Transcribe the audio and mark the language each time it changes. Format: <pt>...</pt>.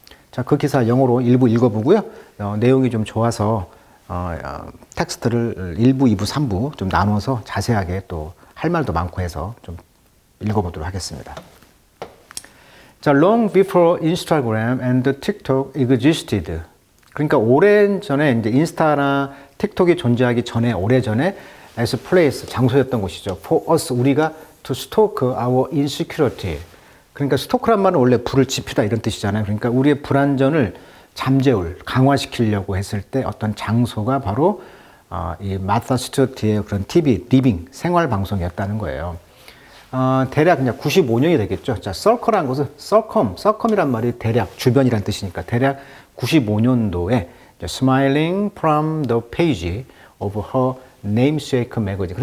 <ko>자, 그 기사 영어로 일부 읽어보고요. 내용이 좀 좋아서 텍스트를 1부, 2부, 3부 좀 나눠서 자세하게 또 할 말도 많고 해서 좀 읽어보도록 하겠습니다.</ko> <en>자, long before Instagram and TikTok existed.</en> <ko>그러니까 오랜 전에 이제 인스타나 틱톡이 존재하기 전에 오래 전에</ko> <en>as place</en> <ko>장소였던 곳이죠.</ko> <en>For us</en> <ko>우리가</ko> <en>to stalk our insecurity.</en> <ko>그러니까 스토크란 말은 원래 불을 지피다 이런 뜻이잖아요. 그러니까 우리의 불안전을 잠재울 강화시키려고 했을 때 어떤 장소가 바로 이 마사 스튜어트의 그런 TV 리빙 생활 방송이었다는 거예요. 대략 그냥 95년이 되겠죠. 자, 서커라는 것은 서컴이란 말이 대략 주변이란 뜻이니까 대략 95년도에</ko> <en>Smiling from the page of her namesake magazine.</en>